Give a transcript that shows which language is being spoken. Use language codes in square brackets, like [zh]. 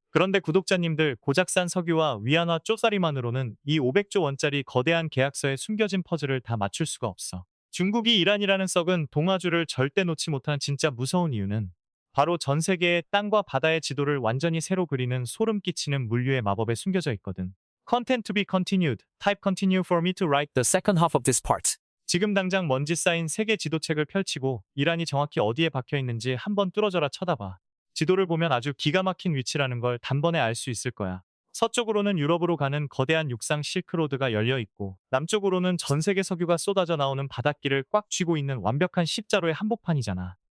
[ko] 그런데 구독자님들, 고작 싼 석유와 위안화 쪼싸리만으로는 이 500조 원짜리 거대한 계약서에 숨겨진 퍼즐을 다 맞출 수가 없어. 중국이 이란이라는 썩은 동아주를 절대 놓지 못하는 진짜 무서운 이유는 바로 전 세계의 땅과 바다의 지도를 완전히 새로 그리는 소름 끼치는 물류의 마법에 숨겨져 있거든. [en] Content to be continued. Type continue for me to write the second half of this part. [ko] 지금 당장 먼지 쌓인 세계 지도책을 펼치고 이란이 정확히 어디에 박혀 있는지 한번 뚫어져라 쳐다봐. 지도를 보면 아주 기가 막힌 위치라는 걸 단번에 알 수 있을 거야. 서쪽으로는 유럽으로 가는 거대한 육상 실크로드가 열려 있고 남쪽으로는 전 세계 석유가 쏟아져 나오는 바닷길을 꽉 쥐고 있는 완벽한 십자로의 한복판이잖아.